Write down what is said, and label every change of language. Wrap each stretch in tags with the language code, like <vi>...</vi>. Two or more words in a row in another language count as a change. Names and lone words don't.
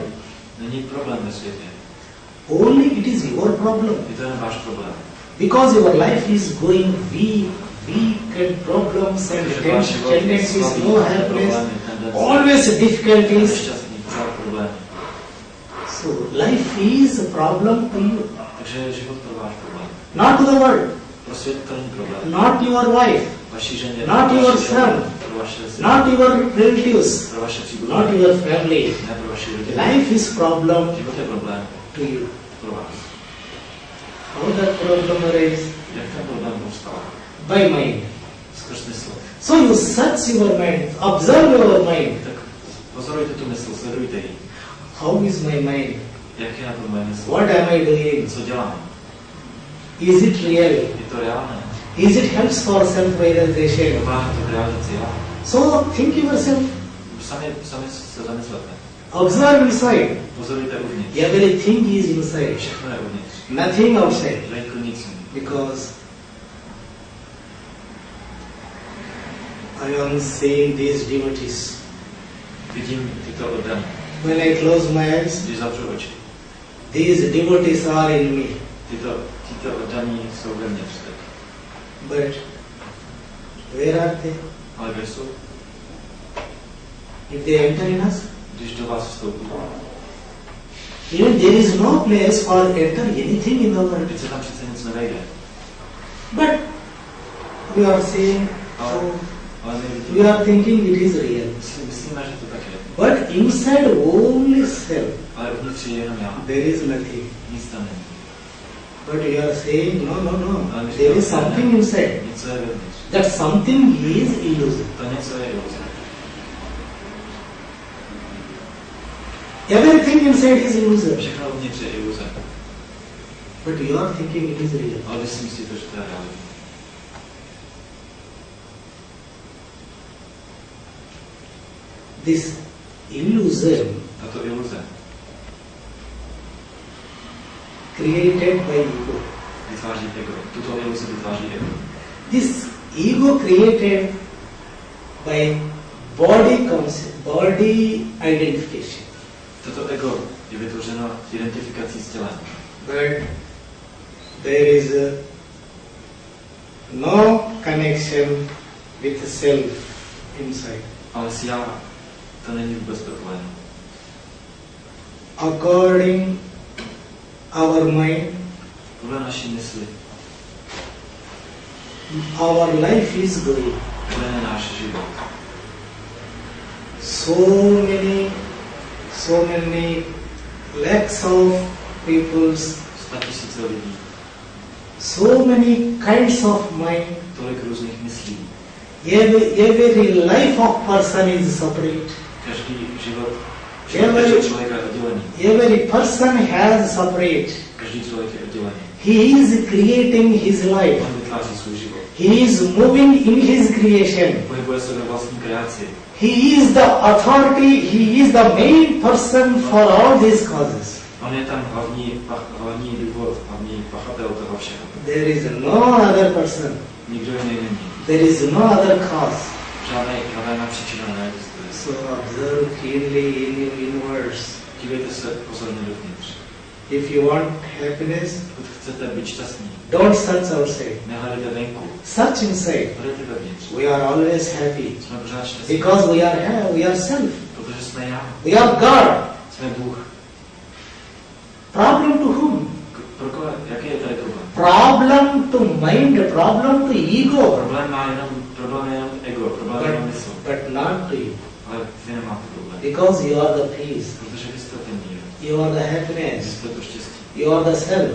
<cs>Není problém ve světě.</cs> <en>Only it is your problem.</en> <cs>Je to jen váš problém.</cs> <en>Because your life is going weak and problems and</en> <cs>Protože váš život je</cs> <en>tendencies,</en> <cs>slabý,</cs> <en>no happiness,</en> <cs>problémy, tendence,</cs> <en>always difficulties.</en> <cs>nešťastný, pořád problémy.</cs> <en>So life is a problem to you,</en> <cs>Takže je život pro váš problém.</cs> <en>not to the world,</en> <cs>Pro svět to není problém.</cs> <en>not your wife,</en> <cs>Vaší ženě,</cs> <en>not</en> <cs>pro</cs> <en>your</en> <cs>vaši</cs> <en>son,</en> <cs>ženu, pro vaše syny,</cs> <en>not your relatives,</en> <cs>pro vaše</cs> <en>not</en> <cs>příbuzné,</cs> <en>your family.</en> <cs>ne pro vaši rodinu.</cs> <en>Life is problem</en> <cs>Život je problém</cs> <en>to you.</en> <cs>pro vás.</cs> <en>How that problem arises?</en> <cs>Jak ten problém povstal?</cs> <en>By mind.</en> <cs>Skrz mysl.</cs> <en>So you search your mind, observe your mind.</en> <cs>Tak pozorujte tu mysl, sledujte ji.</cs> <en>How is my mind?</en> <cs>Jak je na to moje mysl?</cs> <en>What am I doing?</en> <cs>Co dělám?</cs> <en>Is it real?</en> <cs>Je to reálné?</cs> <en>Is it helps for self-realization?</en> <cs>Pomáhá to k realizaci já?</cs> <en>So think yourself,</en> <cs>Sami se zamyslete.</cs> <en>observe inside.</en> <cs>Pozorujte uvnitř.</cs> <en>Everything is inside,</en> <cs>Všechno je uvnitř.</cs> <en>nothing outside.</en> <cs>Venku nic.</cs> <en>Because I am seeing these devotees.</en> <cs>Vidím tyto oddaní.</cs> <en>When I close my eyes,</en> <cs>Když zavřu oči.</cs> <en>these devotees are in me.</en> <cs>Tyto oddaní jsou vevnitř teď.</cs> <en>But where are they?</en> <cs>Ale kde jsou?</cs> <en>If they enter in us,</en> <cs>Když do vás vstoupí.</cs> <en>even there is no place for enter anything in the world.</en> <cs>Teď se tam přece nic nevejde.</cs> <en>But we are saying,</en> <cs>Ale my</cs> <en>we</en> <cs>vidíme.</cs> <en>are thinking it is real.</en> <cs>Myslíme, že to tak je.</cs> <en>But inside only self,</en> <cs>Ale uvnitř je jenom já.</cs> <en>there is nothing.</en> <cs>Nic tam není.</cs> <en>But you are saying, no,</en> <cs>Ale my</cs> <en>there is</en> <cs>říkáme,</cs> <en>something</en> <cs>ne,</cs> <en>inside.</en> <cs>něco je vevnitř.</cs> <en>That something is illusion.</en> <cs>To něco je iluze.</cs> <en>Everything inside is illusion.</en> <cs>Všechno uvnitř je iluze.</cs> <en>But you are thinking it is real.</en> <cs>Ale vy si myslíte, že to je realita.</cs> <en>This illusion</en> <cs>Tato iluze</cs> <en>created by ego.</en> <cs>vytváří ego. Tuto iluzi vytváří ego.</cs> <en>This ego created by body concept, body identification.</en> <cs>Toto ego je vytvořeno identifikací s tělem.</cs> <en>But there is no connection with self inside.</en> <cs>Ale s já to není vůbec propojeno.</cs> <en>According our mind,</en> <cs>Podle naší mysli,</cs> <en>our life is going.</en> <cs>podle náš život.</cs> <en>So many lakhs of peoples,</en> <cs>100 000 lidí,</cs> <en>so many kinds of mind.</en> <cs>tolik různých myslí.</cs> <en>Every life of person is separate.</en> <cs>Každý život,</cs> <en>Every-</en> <cs>každý člověk je oddělený.</cs> <en>Every person has separate.</en> <cs>Každý člověk je oddělený.</cs> <en>He is creating his life.</en> <cs>On vytváří svůj život.</cs> <en>He is moving in his creation.</en> <cs>Pohybuje se ve vlastní kreaci.</cs> <en>He is the authority. He is the main person for all these causes.</en> <cs>On je tam hlavní důvod, hlavní pachatel toho všeho.</cs> <en>There is no other person.</en> <cs>Nikdo jiný není.</cs> <en>There is no other cause.</en> <cs>Žádná příčina neexistuje.</cs> <en>So observe keenly in your universe.</en> <cs>Dívejte se pozorně dovnitř.</cs> <en>If you want happiness,</en> <cs>Pokud chcete být šťastní,</cs> <en>don't search outside.</en> <cs>nehledejte venku,</cs> <en>Search inside.</en> <cs>hledejte vevnitř.</cs> <en>We are always happy</en> <cs>Jsme pořád šťastní,</cs> <en>because we are self.</en> <cs>protože jsme já.</cs> <en>We are God.</en> <cs>Jsme Bůh.</cs> <en>Problem to whom?</en> <cs>Pro koho? Jaký je tady problém?</cs> <en>Problem to mind. Problem to ego.</en> <cs>Problém je jenom ego, problém je jenom mysl.</cs> <en>But not to you.</en> <cs>Ale vy nemáte problém.</cs> <en>Because you are the peace.</en> <cs>Protože vy jste ten mír.</cs> <en>You are the</en> <cs>Vy</cs> <en>happiness.</en> <cs>jste to štěstí.</cs> <en>You are the self.</en>